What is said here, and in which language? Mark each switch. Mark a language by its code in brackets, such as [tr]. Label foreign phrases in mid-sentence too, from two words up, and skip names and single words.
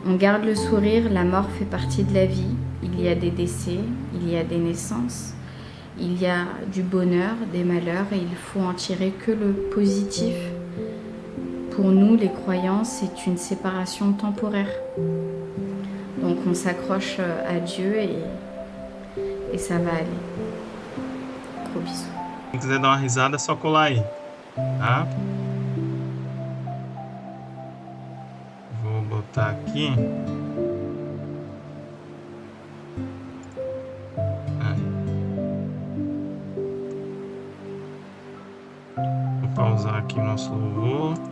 [fr] On garde le sourire, la mort fait partie de la vie. Il y a des décès, il y a des naissances, il y a du bonheur, des malheurs et il faut en tirer que le positif. Pour nous, les croyants, c'est une séparation temporaire. Donc on s'accroche à Dieu et ça va aller. Gros bisous. [pt] Se quiser dar uma risada, é só colar aí, tá? Vou botar aqui. Vou pausar aqui o nosso louvor.